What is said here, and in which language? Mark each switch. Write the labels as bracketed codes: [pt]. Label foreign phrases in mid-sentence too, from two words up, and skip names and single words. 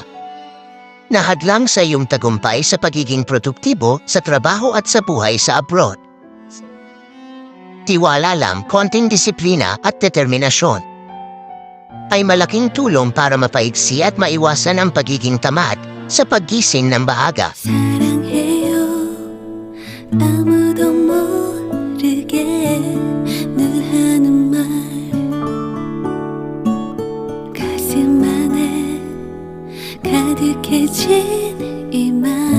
[tl] Nahadlang sa iyong tagumpay sa pagiging produktibo sa trabaho at sa buhay sa abroad. Tiwala lang, konting disiplina at determinasyon ay malaking tulong para mapaigsi at maiwasan ang pagiging tamad sa paggising ng maaga. [ko] 사랑해요 아무도 모르게 늘 하는 말 가슴 안에 가득해진 이 말